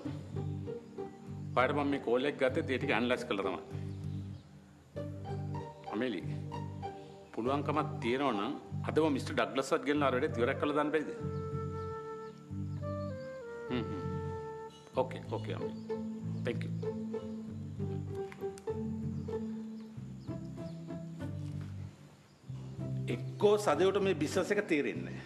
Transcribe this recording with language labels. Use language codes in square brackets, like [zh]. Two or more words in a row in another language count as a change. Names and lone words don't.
[si] පාඩ මම මේ කෝල් එක ගත්තේ ඒ ටික ඇනලයිස් කළා තමයි. Amelie. පුළුවන්කමක් තියෙනවා නම් අදම මිස්ටර් ඩග්ලස්වත් ගෙනලා අර වැඩේ ඉවරක් කරලා දාන්න බැරිද? [en] Okay, Amelie. Thank you. [si] එක්කෝ සදේවට මේ බිස්නස් එක තේරෙන්නේ නැහැ.